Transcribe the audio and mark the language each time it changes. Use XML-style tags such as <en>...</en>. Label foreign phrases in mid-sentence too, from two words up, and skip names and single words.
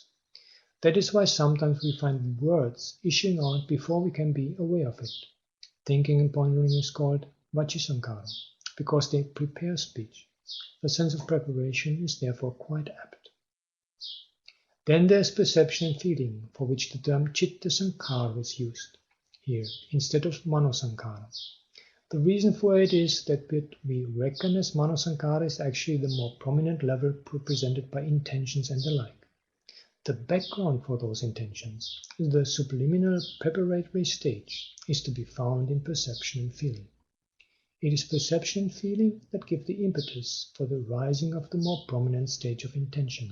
<en>That is why sometimes we find words issuing out before we can be aware of it. Thinking and pondering is called Vacci-sankharam, because they prepare speech. The sense of preparation is therefore quite apt. Then there's perception and feeling, for which the term citta-sankhara is used here, instead of mano-sankhara. The reason for it is that what we reckon as mano-sankhara is actually the more prominent level represented by intentions and the like. The background for those intentions, the subliminal preparatory stage, is to be found in perception and feeling. It is perception and feeling that give the impetus for the rising of the more prominent stage of intention.</en>